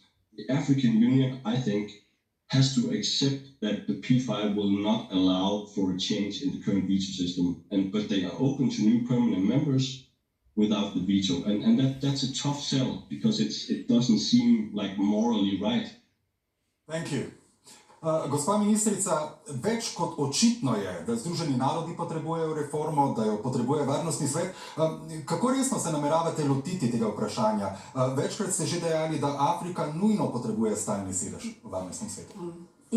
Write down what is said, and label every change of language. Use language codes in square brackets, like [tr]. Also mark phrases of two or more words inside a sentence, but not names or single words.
[en] The African Union, I think, has to accept that the P5 will not allow for a change in the current veto system, but they are open to new permanent members without the veto. And that's a tough sell because it doesn't seem like morally right. Thank you. [sl] Gospa ministrica, več kot očitno je, da Združeni narodi potrebujejo reformo, da jo potrebuje varnostni svet. Kako resno se nameravate lotiti tega vprašanja? Večkrat ste že dejali, da Afrika nujno potrebuje stalni sedež v varnostnem svetu.